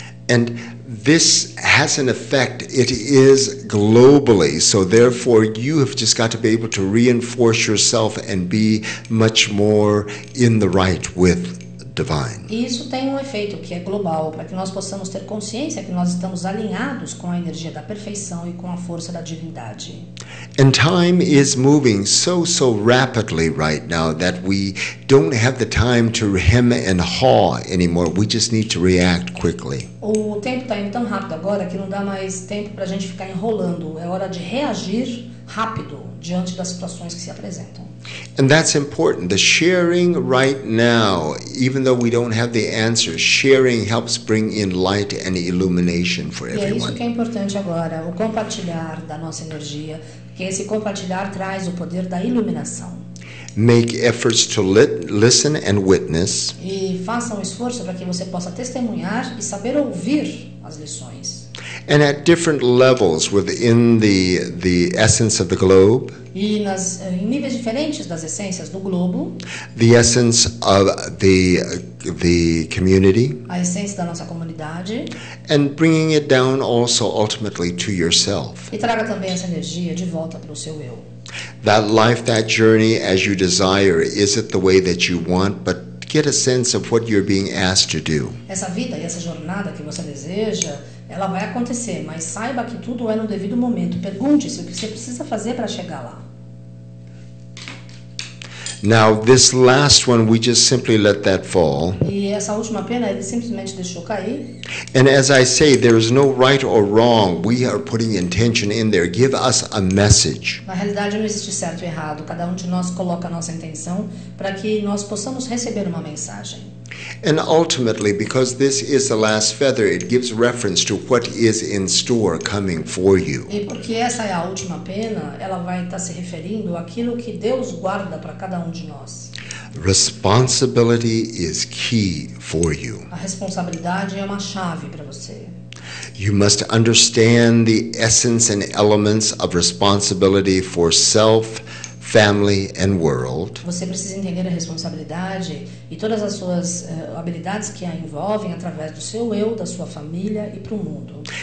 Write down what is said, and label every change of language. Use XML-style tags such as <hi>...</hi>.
<en>And this has an effect. It is globally, so therefore you have just got to be able to reinforce yourself and be much more in the right with divine.</en> <pt>E isso tem um efeito que é global, para que nós possamos ter consciência que nós estamos alinhados com a energia da perfeição e com a força da divindade.</pt> <en>And time is moving so rapidly right now that we don't have the time to hem and haw anymore. We just need to react quickly.</en> <pt>O tempo está indo tão rápido agora que não dá mais tempo para a gente ficar enrolando. É hora de reagir rápido diante das situações que se apresentam.</pt> <en>And that's important. The sharing right now, even though we don't have the answers, sharing helps bring in light and illumination for</en> <pt>E é isso</pt> <en>everyone.</en> <pt>que é importante agora, o compartilhar da nossa energia, que esse compartilhar traz o poder da iluminação.</pt> <en>Make efforts to listen and witness.</en> <pt>E faça um esforço para que você possa testemunhar e saber ouvir as lições.</pt> <en>And at different levels within the essence of the globe,</en> <pt>E em níveis diferentes das essências do globo,</pt> <en>the essence of the community,</en> <pt>a essência da nossa comunidade,</pt> <en>and bringing it down also ultimately to yourself.</en> <pt>e traga também essa energia de volta para o seu eu.</pt> <en>That life, that journey as you desire, is it the way that you want, but get a sense of what you're being asked to do.</en> <pt>Essa vida e essa jornada que você deseja, ela vai acontecer, mas saiba que tudo é no devido momento. Pergunte-se o que você precisa fazer para chegar lá.</pt> <en>Now, this last one, we just simply let that fall.</en> <pt>E essa última pena, ele simplesmente deixou cair.</pt> <en>And as I say, there is no right or wrong. We are putting intention in there. Give us a message.</en> <pt>Na realidade, não existe certo e errado. Cada um de nós coloca a nossa intenção para que nós possamos receber uma mensagem.</pt> <en>And ultimately, because this is the last feather, it gives reference to what is in store coming for you.</en> <pt>E porque essa é a última pena, ela vai estar se referindo àquilo que Deus guarda para cada um de nós.</pt> <en>Responsibility is key for you.</en> <pt>A responsabilidade é uma chave para você.</pt> <en>You must understand the essence and elements of responsibility for self, family, and world.</en> <pt>Você precisa entender a responsabilidade e todas as suas habilidades que a envolvem através do seu eu, da sua família e para o mundo.</pt>